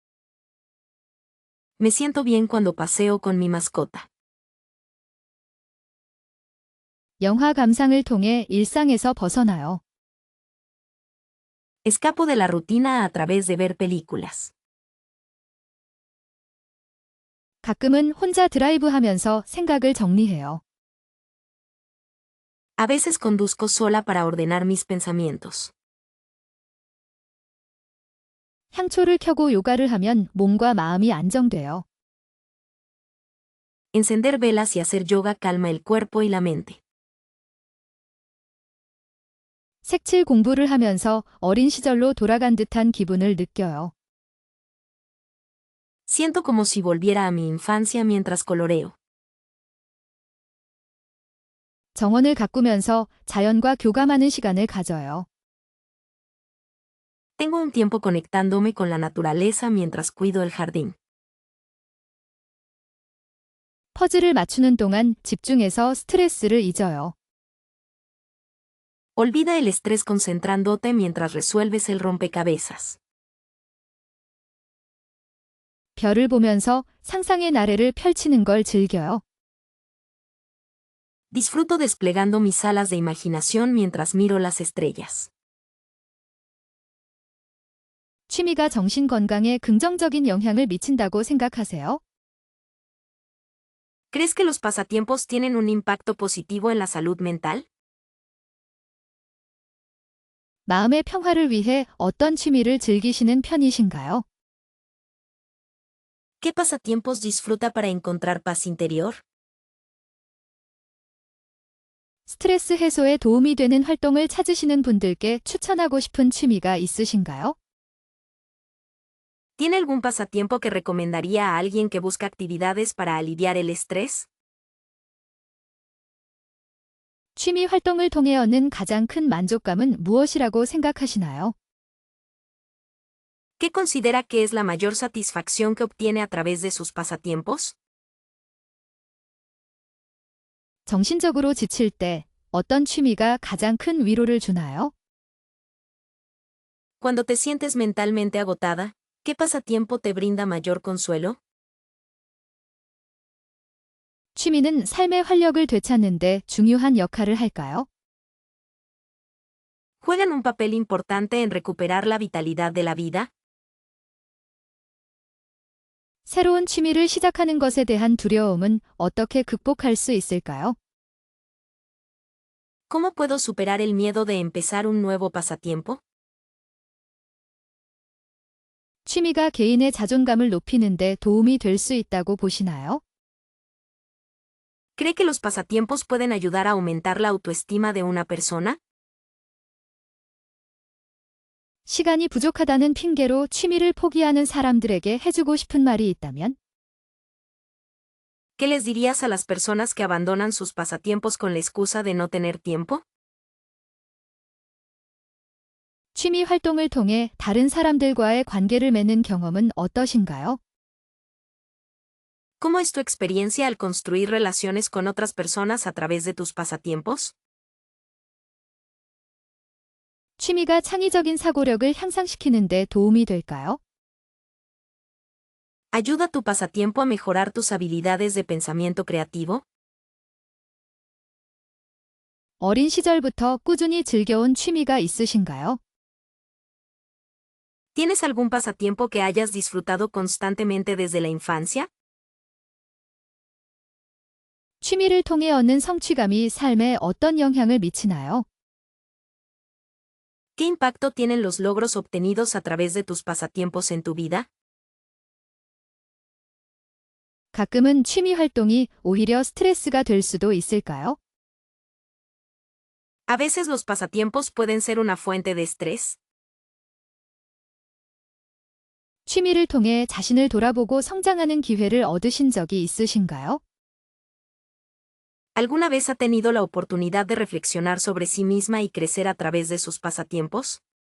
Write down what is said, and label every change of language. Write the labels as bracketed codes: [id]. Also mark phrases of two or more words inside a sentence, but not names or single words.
[es] Me siento bien cuando paseo con mi mascota. [ko] 영화 감상을 통해 일상에서 벗어나요. [es] Escapo de la rutina a través de ver películas. [ko] 가끔은 혼자 드라이브하면서 생각을 정리해요. [es] A veces conduzco sola para ordenar mis pensamientos. [ko] 향초를 켜고 요가를 하면 몸과 마음이 안정돼요. [es] Encender velas y hacer yoga calma el cuerpo y la mente. [ko] 색칠 공부를 하면서 어린 시절로 돌아간 듯한 기분을 느껴요. [es] Siento como si volviera a mi infancia mientras coloreo. [ko] 정원을 가꾸면서 자연과 교감하는 시간을 가져요. [es] Tengo un tiempo conectándome con la naturaleza mientras cuido el jardín. [ko] 퍼즐을 맞추는 동안 집중해서 스트레스를 잊어요. [es] Olvida el estrés concentrándote mientras resuelves el rompecabezas. [ko] 별을 보면서 상상의 나래를 펼치는 걸 즐겨요. [es] Disfruto desplegando mis alas de imaginación mientras miro las estrellas. [ko] 취미가 정신 건강에 긍정적인 영향을 미친다고 생각하세요? [es] ¿Crees que los pasatiempos tienen un impacto positivo en la salud mental? [ko] 마음의 평화를 위해 어떤 취미를 즐기시는 편이신가요? [es] ¿Qué pasatiempos disfruta para encontrar paz interior? [ko] 스트레스 해소에 도움이 되는 활동을 찾으시는 분들께 추천하고 싶은 취미가 있으신가요? [es] ¿Tiene algún pasatiempo que recomendaría a alguien que busca actividades para aliviar el estrés? [ko] 취미 활동을 통해 얻는 가장 큰 만족감은 무엇이라고 생각하시나요? [es] ¿Qué considera que es la mayor satisfacción que obtiene a través de sus pasatiempos? [ko] 정신적으로 지칠 때 어떤 취미가 가장 큰 위로를 주나요? [es] Cuando te sientes mentalmente agotada, ¿qué pasatiempo te brinda mayor consuelo? [ko] 취미는 삶의 활력을 되찾는데 중요한 역할을 할까요? [es] ¿Juegan un papel importante en recuperar la vitalidad de la vida? [ko] 새로운 취미를 시작하는 것에 대한 두려움은 어떻게 극복할 수 있을까요? [es] ¿Cómo puedo superar el miedo de empezar un nuevo pasatiempo? [ko] 취미가 개인의 자존감을 높이는데 도움이 될 수 있다고 보시나요? [es] ¿Cree que los pasatiempos pueden ayudar a aumentar la autoestima de una persona? [ko] 시간이 부족하다는 핑계로 취미를 포기하는 사람들에게 해주고 싶은 말이 있다면? [es] ¿Qué les dirías a las personas que abandonan sus pasatiempos con la excusa de no tener tiempo? [ko] 취미 활동을 통해 다른 사람들과의 관계를 맺는 경험은 어떠신가요? [es] ¿Cómo es tu experiencia al construir relaciones con otras personas a través de tus pasatiempos? [ko] 취미가 창의적인 사고력을 향상시키는 데 도움이 될까요? [es] ¿Ayuda tu pasatiempo a mejorar tus habilidades de pensamiento creativo? [ko] 어린 시절부터 꾸준히 즐겨온 취미가 있으신가요? [es] ¿Tienes algún pasatiempo que hayas disfrutado constantemente desde la infancia? [ko] 취미를 통해 얻는 성취감이 삶에 어떤 영향을 미치나요? [es] ¿Qué impacto tienen los logros obtenidos a través de tus pasatiempos en tu vida? [ko] 가끔은 취미 활동이 오히려 스트레스가 될 수도 있을까요? [es] A veces los pasatiempos pueden ser una fuente de estrés. [ko] 취미를 통해 자신을 돌아보고 성장하는 기회를 얻으신 적이 있으신가요? [es] ¿Alguna vez ha tenido la oportunidad de reflexionar sobre sí misma y crecer a través de sus pasatiempos?